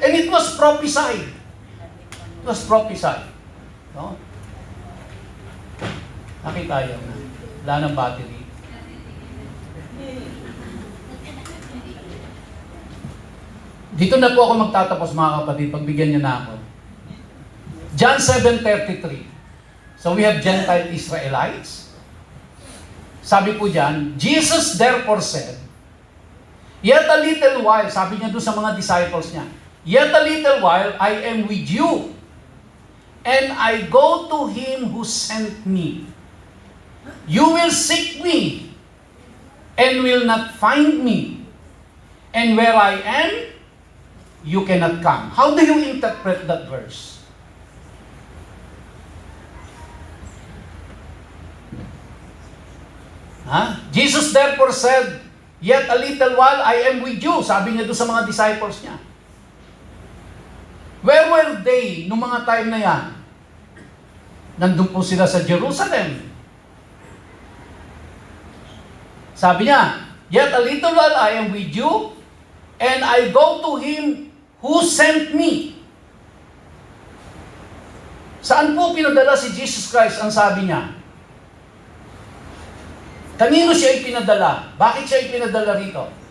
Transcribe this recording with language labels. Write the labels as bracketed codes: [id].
[en] And it was prophesied. It was prophesied. No? [tl] Nakita yun. Wala ng battery. Dito na po ako magtatapos, mga kapatid. Pagbigyan niyo na ako. John 7:33. [en] So we have Gentile Israelites. [tl] Sabi po dyan, [en] Jesus therefore said, yet a little while, [tl] sabi niya doon sa mga disciples niya, [en] yet a little while I am with you, and I go to him who sent me. You will seek me, and will not find me. And where I am, you cannot come. How do you interpret that verse? Jesus therefore said, yet a little while I am with you. [tl] Sabi niya doon sa mga disciples niya. [en] Where were they [tl] nung mga time na yan? Nandun po sila sa Jerusalem. Sabi niya, [en] yet a little while I am with you, and I go to him who sent me. [tl] Saan po pinadala si Jesus Christ? Ang sabi niya. Kanino siya ipinadala? Bakit siya ipinadala rito?